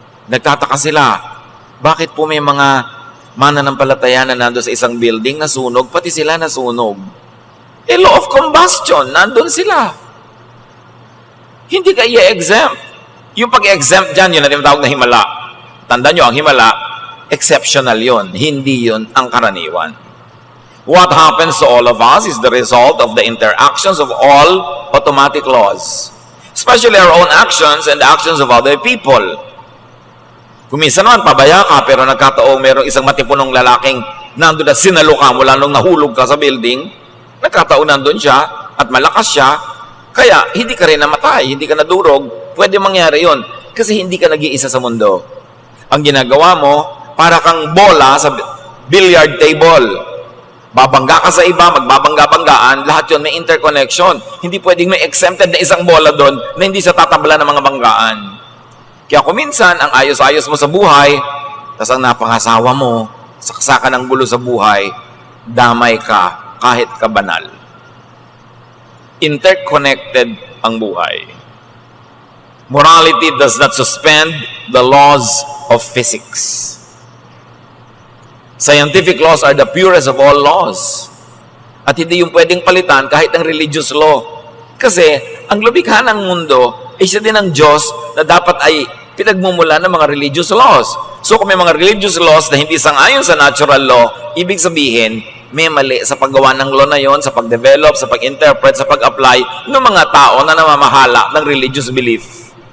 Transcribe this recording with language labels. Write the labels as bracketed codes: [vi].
[tl] Nagtataka sila, bakit po may mga mananampalataya na nandun sa isang building na sunog, pati sila nasunog? [en] Law of combustion, [tl] nandun sila. Hindi ka i-exempt. Yung pag-exempt dyan, yun na tinatawag na himala. Tandaan nyo, ang himala, exceptional yon, hindi yon ang karaniwan. [en] What happens to all of us is the result of the interactions of all automatic laws, especially our own actions and the actions of other people. [tl] Kung minsan naman, pabaya ka, pero nagkataong mayroong isang matipunong lalaking nandun na sinalo ka mula nung nahulog ka sa building, nagkataon nandun siya at malakas siya, kaya hindi ka rin namatay, hindi ka nadurog, pwede mangyari yon kasi hindi ka nag-iisa sa mundo. Ang ginagawa mo, para kang bola sa billiard table. Babangga ka sa iba, magbabangga-banggaan, lahat yon may interconnection. Hindi pwedeng may exempted na isang bola doon na hindi sa tatabla ng mga banggaan. Kaya kung minsan, ang ayos-ayos mo sa buhay, tas ang napangasawa mo, saksakan ng gulo sa buhay, damay ka kahit ka banal. Interconnected ang buhay. [en] Morality does not suspend the laws of physics. Scientific laws are the purest of all laws. [tl] At hindi yung pwedeng palitan kahit ang religious law. Kasi ang lumikha ng mundo ay siya din ang Diyos na dapat ay pinagmumula ng mga religious laws. So kung may mga religious laws na hindi sang-ayon sa natural law, ibig sabihin, may mali sa paggawa ng law na yon, sa pag-develop, sa pag-interpret, sa pag-apply ng mga tao na namamahala ng religious belief.